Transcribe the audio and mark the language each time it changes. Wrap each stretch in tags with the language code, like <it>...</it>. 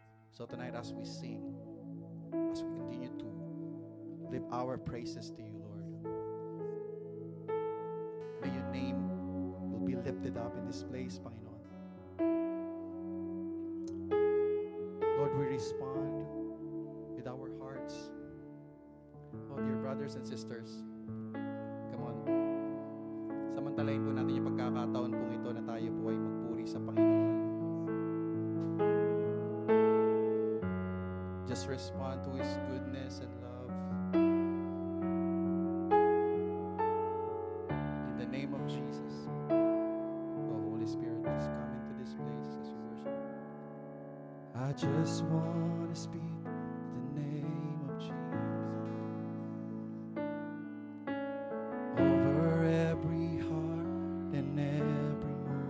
<en>So tonight, as we sing, as we continue to lift our praises to you, Lord, may your name will be lifted up in this place, Panginoon. Lord, we respond with our hearts. Oh, dear brothers and sisters, come on.</en> <tl>Samantalahin po natin yung pagkakataon pong ito na tayo po ay magpuri sa Panginoon.</tl> <en>Just respond to His goodness and love. In the name of Jesus. Oh, Holy Spirit, just come into this place as we worship. I just want to speak the name of Jesus over every heart and every mind.</en>